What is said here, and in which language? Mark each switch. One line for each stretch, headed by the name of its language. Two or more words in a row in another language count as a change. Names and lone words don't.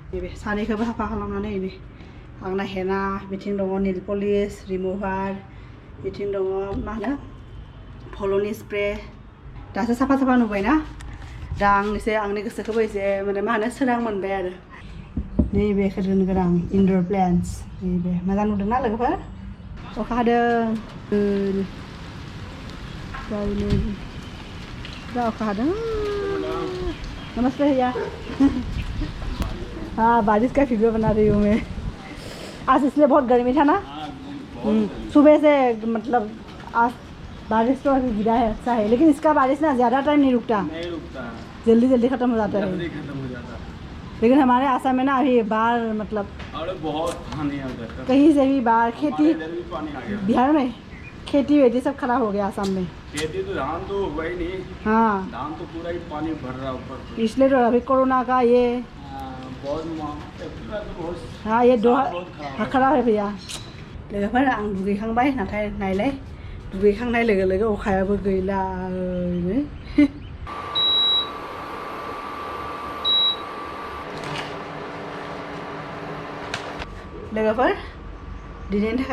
Bodo: सानैखौबो साफा खालामनानै आंना हेना बिथिं दङ
English: nail polish remover
Bodo: बिथिं दङ मा होनो फल'नि स्प्रे दासो साफा साफा नुबायना दा आं एसे आंनि गोसोखौबो एसे माने मा होनो सोरां मोनबाय आरो नैबेखौ दोनगोन आं
English: indoor plants
Bodo: नैबे मोजां नुदोंना लोगोफोर अखा हादों दा अखा हादों
Hindi: नमस्ते भैया हाँ बारिश का वीडियो बना रही हूँ मैं आज इसलिए बहुत गर्मी था ना सुबह से मतलब आज बारिश तो अभी गिरा है अच्छा है लेकिन इसका बारिश ना ज़्यादा टाइम नहीं रुकता जल्दी जल्दी ख़त्म हो जाता है लेकिन हमारे आसाम में ना अभी बाढ़ मतलब बहुत पानी आ जाता है कहीं से भी बाढ़ खेती बिहार में खेती वेती सब खराब हो गया आसाम में खेती तो धान तो हुआ ही नहीं हाँ धान तो पूरा ही पानी भर रहा ऊपर इसलिए तो अभी कोरोना का ये बहुत हाँ ये दो खराब है भैया
Bodo: लोगोफोर आं दुगैखांबाय नाथाय नायलाय दुगैखांनाय लोगो लोगो अखायाबो गैला लोगोफोर दिनैनि थाखाय